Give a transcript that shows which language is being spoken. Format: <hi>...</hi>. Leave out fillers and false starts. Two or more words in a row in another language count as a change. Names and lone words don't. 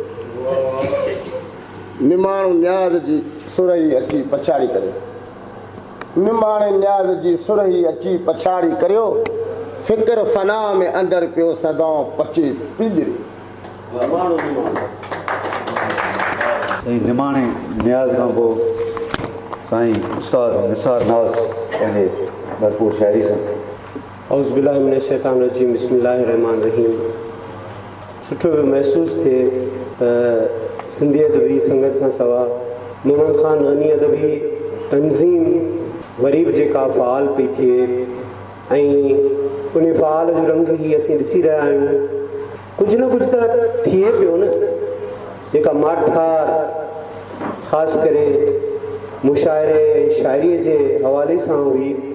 <sd>निमाणो न्याज़ जी सुरही अची पछाड़ी करियो, निमाणे न्याज़ जी सुरही अची पछाड़ी करियो, फ़िक्र फना में अंदरि पियो सदाऊं पची पिंजरी। साईं निमाणे न्याज़ खां पोइ साईं उस्ताद निसार नाज़ पंहिंजे भरपूर शाइरी सां।</sd> <ar>أعوذ بالله من الشيطان الرجيم بسم الله الرحمن الرحيم.</ar> <sd>सुठो पियो महसूसु थिए त सिंधी अदबी संगत खां सवाइ मोहम्मद ख़ान गनी अदबी तंज़ीम वरी बि जेका फ़ाल पई थिए ऐं उन फ़ाल जो रंग ई असीं ॾिसी रहिया आहियूं, कुझु न कुझु त थिए पियो न, जेका माठार ख़ासि करे मुशाइरे ऐं शाइरीअ जे हवाले सां हुई,</sd>